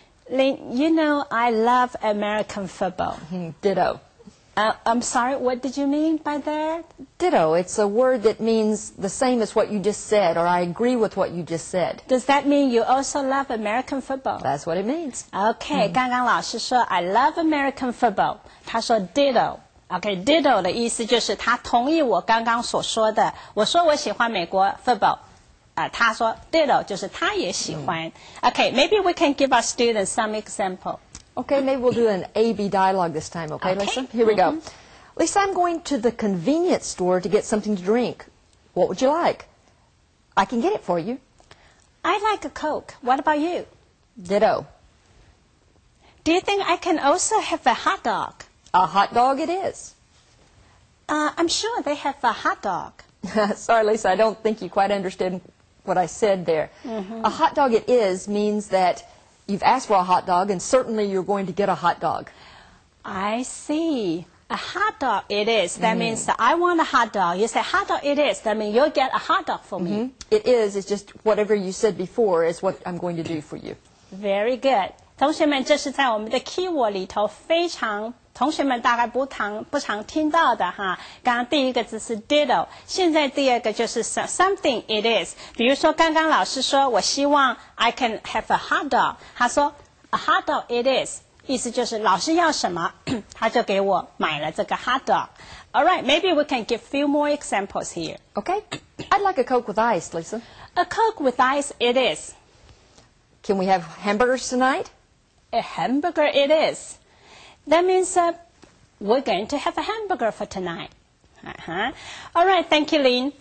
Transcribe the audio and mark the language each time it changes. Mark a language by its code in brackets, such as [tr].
[en] Lynn, you know I love American football. Ditto. I'm sorry, what did you mean by that? Ditto. It's a word that means the same as what you just said, or I agree with what you just said. Does that mean you also love American football? That's what it means. [zh] OK，刚刚老师说 [en] I love American football， [zh] 他说 ditto。OK，ditto 的意思就是他同意我刚刚所说的。我说我喜欢美国 football， 他说 ditto 就是他也喜欢。 [en] OK，maybe we can give our students some example. Okay, maybe we'll do an A-B dialogue this time, okay, Lisa? Here we go. Lisa, I'm going to the convenience store to get something to drink. What would you like? I can get it for you. I like a Coke. What about you? Ditto. Do you think I can also have a hot dog? A hot dog it is. I'm sure they have a hot dog. Sorry, Lisa, I don't think you quite understood what I said there. A hot dog it is means that you've asked for a hot dog, and certainly you're going to get a hot dog. I see. A hot dog it is. That means that I want a hot dog. You say hot dog it is. That means you'll get a hot dog for me. It is. It's just whatever you said before is what I'm going to do for you. Very good. [zh] 同学们，这是在我们的 keyword 里头非常同学们大概不常听到的哈。刚刚第一个字是 ditto， 现在第二个就是 [en] something it is。 [zh] 比如说刚刚老师说我希望 [en] I can have a hot dog， [zh] 他说 [en] a hot dog it is， [zh] 意思就是老师要什么他就给我买了这个 hot dog。 [en] Alright, maybe we can give few more examples here. Okay? I'd like a Coke with ice, Lisa. A Coke with ice it is. Can we have hamburgers tonight? A hamburger it is. That means we're going to have a hamburger for tonight. All right, thank you, Lynn.